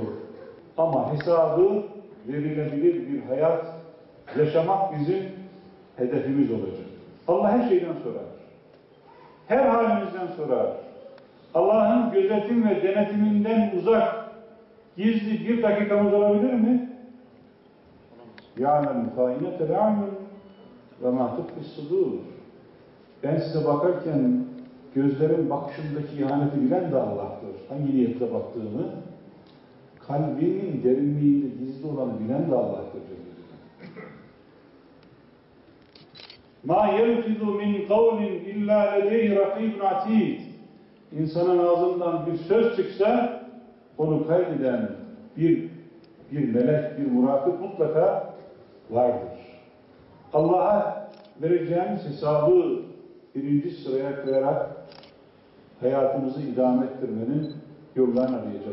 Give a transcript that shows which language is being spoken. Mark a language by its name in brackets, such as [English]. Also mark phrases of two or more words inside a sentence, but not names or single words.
[Turkish] Ama hesabı verilebilir bir hayat yaşamak bizim hedefimiz olacak. Allah her şeyden sorar. Her halimizden sorar. Allah'ın gözetim ve denetiminden uzak, gizli bir dakikamız olabilir mi? [Arabic] يَعْلَمُ خَائِنَةَ الْاَعْيُنِ وَمَا تُخْفِي الصُّدُورِ. [Turkish] Ben size bakarken gözlerin bakışındaki ihaneti bilen de Allah'tır. Hangi niyetle baktığını, kalbinin derinliğinde gizli olanı bilen de Allah'tır. [Arabic] مَا يَلْفِظُ مِنْ قَوْلٍ اِلَّا لَدَيْهِ رَقِيبٌ عَتِيدٌ. [Turkish] İnsanın ağzından bir söz çıksa, onu kaydeden bir melek, bir murakip mutlaka vardır. Allah'a vereceğimiz hesabı birinci sıraya koyarak hayatımızı idame ettirmenin yollarını arayacağız.